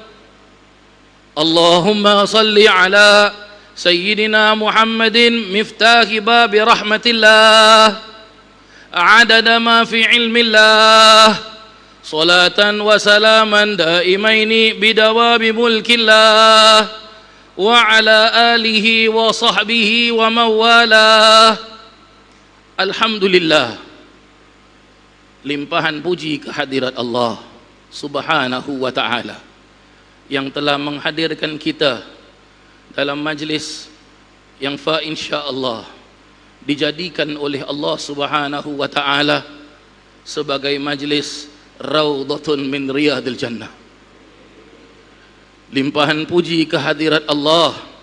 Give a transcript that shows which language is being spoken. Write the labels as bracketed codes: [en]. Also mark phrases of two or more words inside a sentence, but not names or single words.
[ar] اللهم صل على سيدنا محمد مفتاح باب رحمة الله عدد ما في علم الله صلاة وسلاما دائمين بدوام ملك الله وعلى آله وصحبه ومولاه. [id] Alhamdulillah, limpahan puji kehadirat Allah [ar] سبحانه وتعالى [id] yang telah menghadirkan kita dalam majlis yang insyaallah dijadikan oleh Allah [ar] سبحانه وتعالى [id] sebagai majlis [ar] روضة من رياض الجنة. [id] Limpahan puji kehadirat Allah.